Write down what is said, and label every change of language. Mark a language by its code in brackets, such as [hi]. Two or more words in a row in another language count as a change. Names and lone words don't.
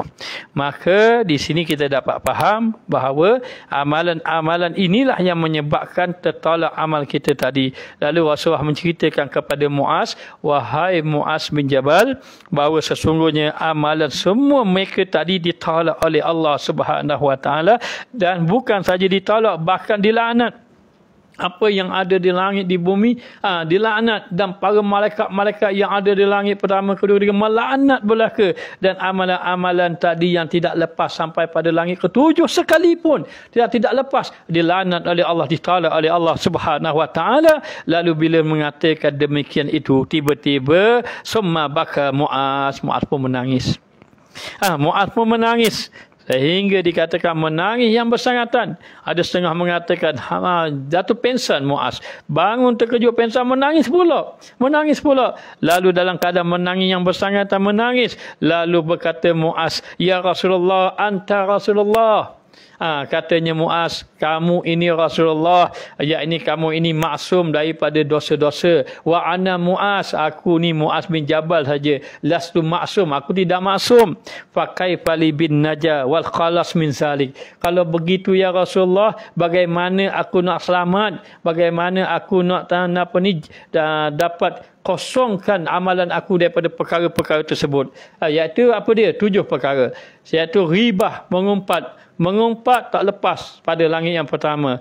[ms] Maka di sini kita dapat faham bahawa amalan-amalan inilah yang menyebabkan tertolak amal kita tadi. Lalu Rasulullah menceritakan kepada Muaz, wahai Muaz bin Jabal, bahawa sesungguhnya amalan semua mereka tadi ditolak oleh Allah [ar] سبحانه وتعالى, [ms] dan bukan saja ditolak, bahkan dilaknat. Apa yang ada di langit, di bumi, dilaknat. Dan para malaikat-malaikat yang ada di langit pertama, kedua, ketiga, melaknat belaka. Dan amalan-amalan tadi yang tidak lepas sampai pada langit ketujuh sekalipun, tidak lepas, dilaknat oleh Allah, ditolak oleh Allah [ar] سبحانه وتعالى. [ms] Lalu bila mengatakan demikian itu, tiba-tiba [ar] ثم بكى [ms] Muaz pun menangis. Muaz pun menangis. Sehingga dikatakan menangis yang bersangatan. Ada setengah mengatakan jatuh pingsan Muaz. Bangun terkejut pingsan, menangis pula. Lalu dalam keadaan menangis yang bersangatan, menangis. Lalu berkata Muaz, [ar] يا رسول الله أنت رسول الله. [ms] Katanya Muaz, kamu ini Rasulullah, yakni kamu ini maksum daripada dosa-dosa. [ar] وأنا [ms] Muaz, aku ni Muaz bin Jabal saja. [ar] لست معصوما, [ms] aku tidak maksum. [ar] فكيف لي بالنجاة والخلاص من ذلك. [ms] Kalau begitu [ar] يا رسول الله, [ms] bagaimana aku nak selamat? Bagaimana aku nak dapat kosongkan amalan aku daripada perkara-perkara tersebut? Iaitu apa dia? 7 perkara. Iaitu ribah, mengumpat tak lepas pada langit yang pertama.